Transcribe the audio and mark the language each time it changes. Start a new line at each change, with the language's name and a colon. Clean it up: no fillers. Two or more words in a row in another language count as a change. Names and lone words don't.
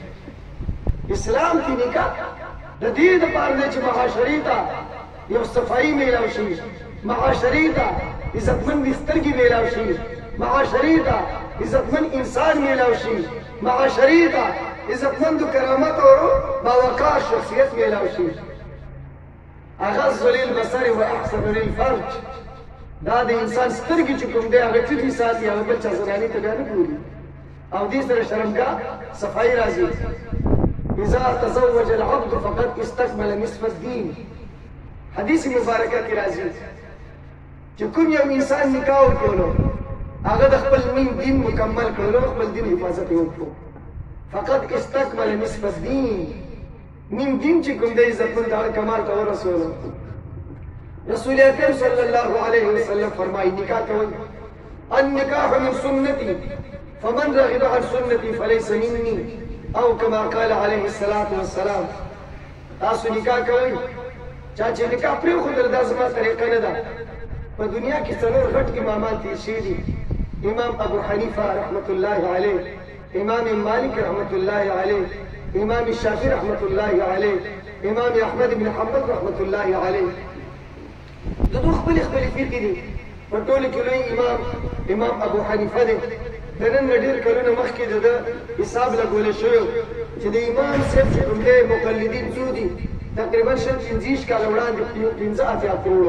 Pashto: اسلام کې نکاح د دې دپاره دی چې معاشرې ته یو صفایي میلاو شي، معاشرې ته عزتمند سترګې میلاو شي، معاشرې ته عزتمند انسان میلاو شي، معاشرې ته عزتمند کرامت او باوقار شخصیت میلاو شي.
Arabic: اغض للبصر و احسن للفرج،
Pashto: دا د انسان سترګې چې کوم دی هغه ټیټې ساتي، هغه بل چا زنانې ته بیا نه ګوري. او دې سره شرمګاه صفایي راځي.
Arabic: اذا تزوج العبد فقد استكمل نصف الدين.
Pashto: حدیث مبارکه کې راځي چې کوم یو انسان نکاح وکړو هغه د خپل نیم دین مکمل کړلو، خپل دین حفاظت یې وکړو.
Arabic: فقد استكمل نصف الدين.
Pashto: نیم دین چې کوم دی عزتمند هغه کمال ته ورسولو. رسول اکرم
Arabic: صلی الله علیه وسلم
Pashto: فرمایي نکاح کوئ،
Arabic: النکاح من سنتي فمن رغب عن سنتي فليس مني، او كما قال عليه الصلاة والسلام.
Pashto: تاسو نکاح کوئ، چا چې نکاح پرېښودل دا زما طریقه نه ده. په دنیا کې څلور غټ امامان تېر شوي دي. امام ابو حنیفه
Arabic: رحمة الله علیه،
Pashto: امام مالک
Arabic: رحمة الله علیه،
Pashto: امام الشافعي
Arabic: رحمة الله علیه،
Pashto: امام احمد بن حنبل
Arabic: رحمة الله علیه.
Pashto: د دوی خپلې خپلې فرقې دي. په ټولو کې لوی امام ابو حنیفه دی. د نن نه ډېر کلونه مخکې د ده حساب لګولی شوی چې د امام صاحب چې کوم دی مقلدین څو دي؟ تقریبا 25 کاله وړاندې 15 کروړه.